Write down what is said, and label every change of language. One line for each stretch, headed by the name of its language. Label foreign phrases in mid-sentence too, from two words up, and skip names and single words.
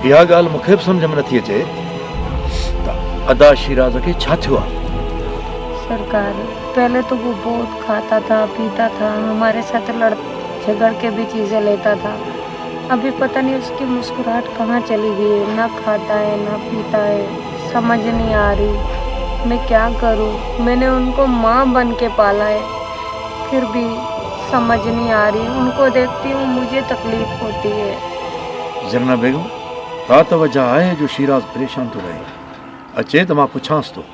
Sindhi: इहा ॻाल्हि मूंखे बि सम्झ में नथी अचे त अदा शिराज खे छा थियो आहे।
Urdu: سرکار پہلے تو وہ بہت کھاتا تھا پیتا تھا، ہمارے ساتھ لڑ جھگڑ کے بھی چیزیں لیتا تھا. ابھی پتا نہیں اس کی مسکراہٹ کہاں چلی گئی ہے، نہ کھاتا ہے نہ پیتا ہے، سمجھ نہیں آ رہی میں کیا کروں. میں نے ان کو ماں بن کے پالا ہے، پھر بھی سمجھ نہیں آ رہی، ان کو دیکھتی ہوں مجھے تکلیف ہوتی ہے.
Sindhi: ज़रना बेगम का त वजह आहे जो शिराज परेशान थो रहे, अचे त मां पुछांसि थो।